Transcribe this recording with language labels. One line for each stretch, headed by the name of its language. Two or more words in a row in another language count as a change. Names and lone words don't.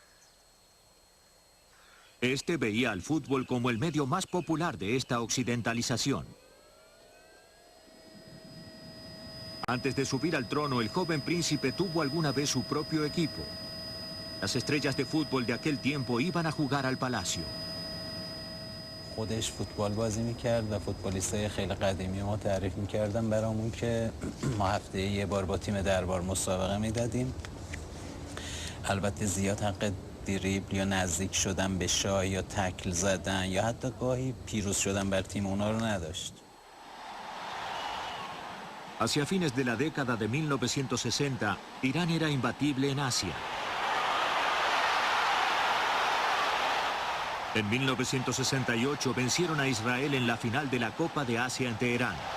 Spanish: Este veía al fútbol como el medio más popular de esta occidentalización. Antes de subir al trono, el joven príncipe tuvo alguna vez su propio equipo. Las estrellas de fútbol de aquel tiempo iban a jugar al palacio.
Persian: خودش فوتبال بازی میکرد و فوتبالیستای خیلی قدیمی ما تعریف میکردن برامون که ما هفته یه بار با تیم دربار مسابقه میدادیم. البته زیاد حق دریبل یا نزدیک شدن به شاه یا تکل زدن یا حتی گاهی پیروز شدن بر تیم اونا رو نداشت.
Spanish: Hacia fines de la década de 1960, Irán era imbatible en Asia. En 1968 vencieron a Israel en la final de la Copa de Asia en Teherán.